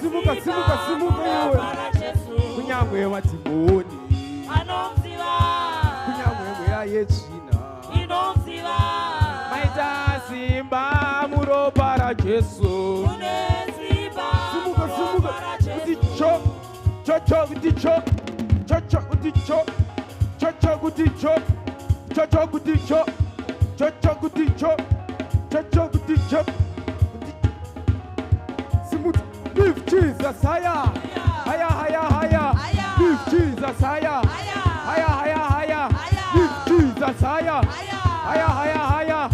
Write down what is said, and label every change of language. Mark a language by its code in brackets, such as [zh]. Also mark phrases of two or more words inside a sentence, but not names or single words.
[sn] Simuka, simuka, simuka muropa ra Jesu, kunyangwe watimoni, anomziva, kunyangwe mweya yetsvina, inomziva, maita simba muropa ra Jesu. Mune simba muropa ra Jesu, Cho kuti cho, kuti cho, kuti cho, kuti cho, kuti chop, cho kuti chop. [en] Simut, lift Jesus higher, higher, higher, higher. Lift Jesus higher, higher, higher, higher. Lift Jesus higher, higher, higher, higher.